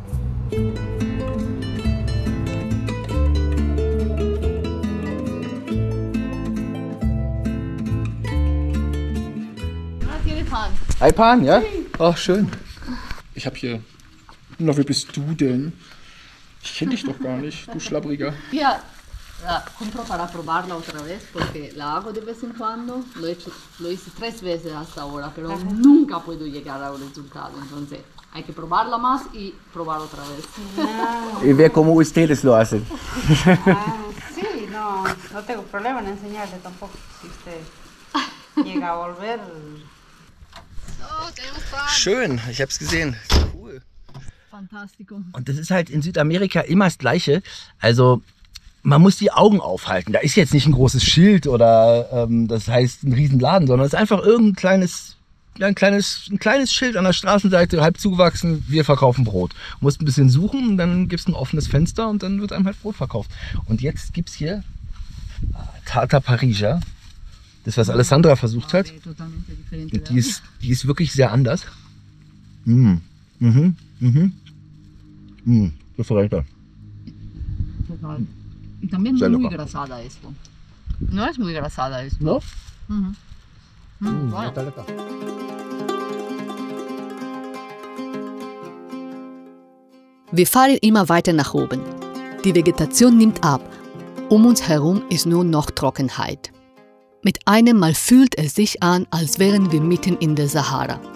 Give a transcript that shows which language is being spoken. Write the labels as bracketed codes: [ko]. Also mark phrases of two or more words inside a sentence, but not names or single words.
[de] Hi Pan, ja? Ach, schön. Ich habe hier... Na, wer bist du denn? Ich kenne dich doch gar nicht, du Schlabbriger. Ja, [es] compro para probarla otra vez porque la hago de vez en cuando. Lo hice 3 veces hasta ahora, pero nunca puedo llegar a un resultado. Entonces hay que probarla más y probar otra vez. Y ver cómo ustedes lo hacen. Sí, no tengo problema en enseñarle tampoco. Si usted llega a volver. [de] Schön, ich habe es gesehen. Cool. Fantastico. Und das ist halt in Südamerika immer das Gleiche. Also man muss die Augen aufhalten. Da ist jetzt nicht ein großes Schild oder das heißt ein Riesenladen, sondern es ist einfach irgendein kleines Schild an der Straßenseite, halb zugewachsen, wir verkaufen Brot. Du musst ein bisschen suchen und dann gibt es ein offenes Fenster und dann wird einem halt Brot verkauft. Und jetzt gibt es hier Tarta Parija. Das, was Alessandra versucht hat. Und die ist wirklich sehr anders. [es] Diferente. Total. Y también no es muy grasada esto. No es muy grasada esto. ¿No? Bueno. Está lecker. [de] Wir fahren immer weiter nach oben. Die Vegetation nimmt ab. Um uns herum ist nur noch Trockenheit. Mit einem Mal fühlt es sich an, als wären wir mitten in der Sahara.